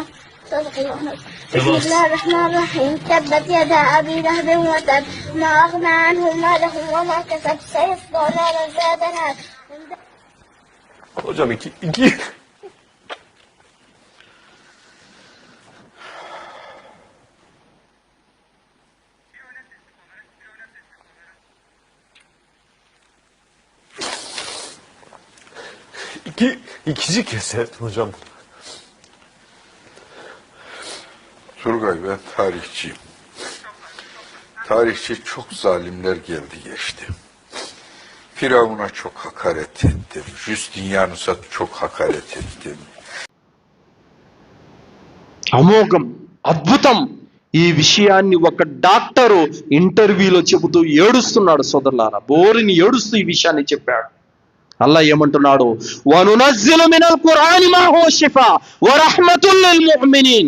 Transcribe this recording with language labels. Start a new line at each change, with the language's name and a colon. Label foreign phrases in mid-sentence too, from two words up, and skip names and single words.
Arabic: بسم الله الرحمن الرحيم. تبت يدا أبي لهب وتب ما أغنى عنه ماله وما كسب سيصلى نارا ذات لهب.
Turkish: Hocam iki ikinci kez seyrettim hocam. Turgay, ben tarihçiyim. Tarihçi çok zalimler geldi geçti. Firavun'a çok hakaret ettim. Justinianus'a çok hakaret ettim.
Telugu: అమోఘం, అద్భుతం. ఈ విషయాన్ని ఒక డాక్టరు ఇంటర్వ్యూలో చెబుతూ ఏడుస్తున్నాడు. సోదరులారా, బోరిని ఏడుస్తూ ఈ విషయాన్ని చెప్పాడు. అల్లా ఏమంటున్నాడు,
Arabic: ونُنزّل من القرآن ما هو شفاء ورحمة للمؤمنين.